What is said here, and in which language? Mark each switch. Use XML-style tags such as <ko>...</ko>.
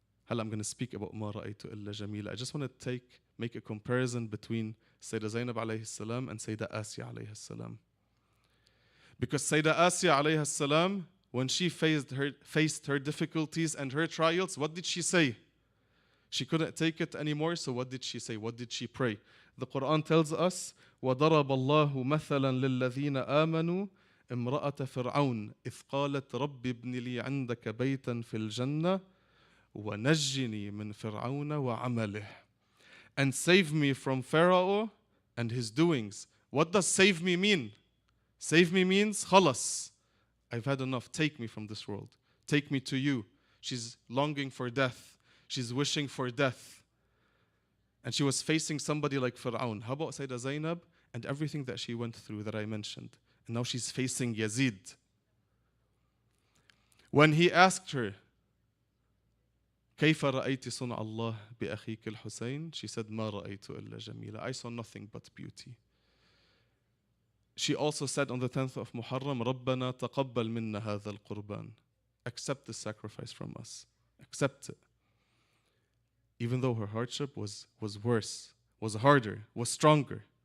<en>هلا I'm going to speak about</en> <ar>ما رأيت إلا جميلة.</ar> <en>I just want to make a comparison between Sayyidah Zainab alayhi salam and Sayyidah Asya alayhi salam. Because Sayyidah Asya alayhi salam, when she faced her difficulties and her trials, what did she say? She couldn't take it anymore, so what did she say? What did she pray? The Quran tells us,</en> <ar>وَضَرَبَ اللَّهُ مَثَلًا لِلَّذِينَ آمَنُوا امرأة فرعون إذ قالت رب ابن لي عندك بيتا في الجنة ونجني من فرعون وعمله.</ar> <en>And save me from Pharaoh and his doings. What does save me mean? Save me means خلص. I've had enough. Take me from this world. Take me to you. She's longing for death. She's wishing for death. And she was facing somebody like Fir'aun. How about Sayyidah Zainab and everything that she went through that I mentioned? And now she's facing Yazid. When he asked her,</en> <ar>كيف رأيت صنع الله بأخيك الحسين?</ar> <en>She said,</en> <ar>ما رأيت إلا جميلة.</ar> <en>I saw nothing but beauty. She also said on the 10th of Muharram,</en> <ar>ربنا تقبل منا هذا القربان.</ar> <en>Accept the sacrifice from us. Accept it. Even though her hardship was worse, was harder, was stronger.</en>